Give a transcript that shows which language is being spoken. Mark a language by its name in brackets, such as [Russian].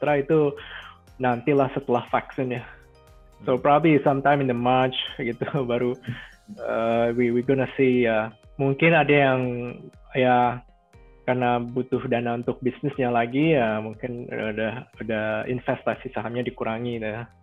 [Indonesian] Itu nantilah setelah vaksin ya. [English] So probably sometime in the March [Indonesian] gitu baru [English] we gonna see. [Indonesian] Mungkin ada yang ya karena butuh dana untuk bisnisnya lagi ya, mungkin udah investasi sahamnya dikurangi ya.